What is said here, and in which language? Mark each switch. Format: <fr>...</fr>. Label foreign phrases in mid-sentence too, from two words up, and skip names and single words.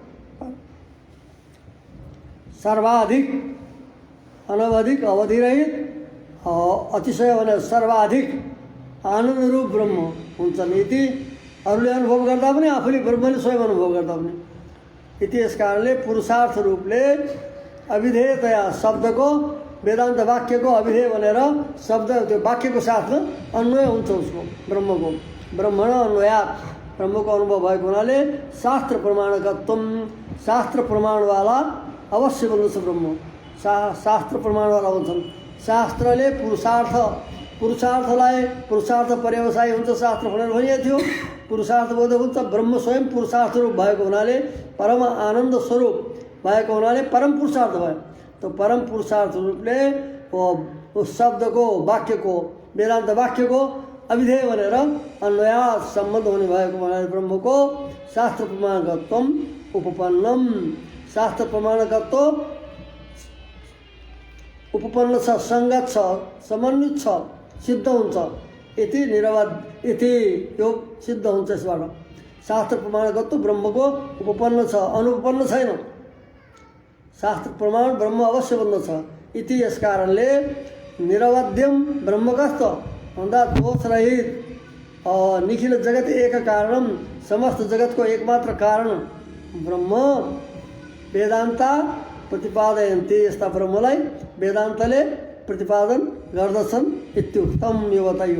<ne>सर्वाधिक अनवधिक अवधिरहित अतिशय भने सर्वाधिक आनन्द रूप ब्रह्म हुन्छन्। इति अरूले अनुभव गर्दा पनि आफूले ब्रह्मले स्वयं अनुभव गर्दा पनि इति यस कारणले पुरुषार्थ रूपले अविधेयतया शब्द को वेदांत वाक्य को अविधेय बनेर शब्द त्यो वाक्य को साथमा अन्वय हुन्छ उसको ब्रह्म को</ne> <sa>ब्रह्मण अन्वयात्</sa> <ne>ब्रह्म को अनुभव भएको हुनाले शास्त्र प्रमाणकत्वम शास्त्र प्रमाणवाला अवश्य बन्नुपर्छ ब्रह्म शास्त्र प्रमाणवाला हुन्छन्। शास्त्रले पुरुषार्थलाई पुरुषार्थ पर्यवसायी हुन्छ शास्त्र भनेर भनिएको थियो। पुरुषार्थ बोधक हुन्छ ब्रह्म स्वयं पुरुषार्थ रूप भएको हुनाले परम आनन्द स्वरूप भएको हुनाले परम पुरुषार्थ भयो। तो परम पुरुषार्थ रूपले उस शब्द को वाक्य को वेदांत वाक्य को अविधेय बनेर अन्वयात् सम्बन्ध हुने भएको हुनाले ब्रह्म को शास्त्र</ne> <sa>प्रमाणकत्वम उपपन्नम</sa> <ne>शास्त्र प्रमाणकत्व उपपन्न छ संगत छ समन्वित छ सिद्ध हुन्छ। इति निरवध इति यो सिद्ध हुन्छ। यसबाट शास्त्र प्रमाणकत्व ब्रह्म को उपपन्न छ अनुपपन्न छैन। शास्त्र प्रमाण ब्रह्म अवश्य बन्द छ। इति यस कारणले निरवध्यम ब्रह्म कस्तो भन्दा दोष रहित</ne> <sa>निखिल जगत एक कारणम</sa> <ne>समस्त जगत को एकमात्र कारण ब्रह्म</ne> <sa>वेदान्ता प्रतिपादयन्ति</sa> <ne>यस्ता ब्रह्मलाई वेदान्तले प्रतिपादन गर्दछन् इत्युक्तम यो बताइयो।</ne>